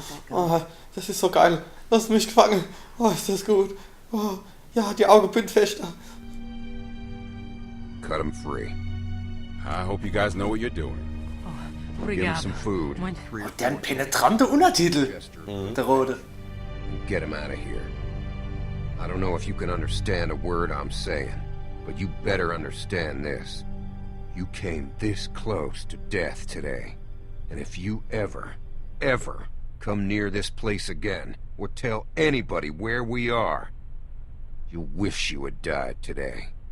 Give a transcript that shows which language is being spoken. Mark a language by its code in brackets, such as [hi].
[de] Oh, das ist so geil. Lass mich gefangen. Oh, ist das gut. Oh, ja, die Augen fester. [en] Cut him free. I hope you guys know what you're doing. Give him some food. [de] Der hat penetrante Untertitel. Der Rote. [en] Get him out of here. I don't know if you can understand a word I'm saying, but you better understand this. You came this close to death today. And if you ever come near this place again, or tell anybody where we are, you'll wish you had died today.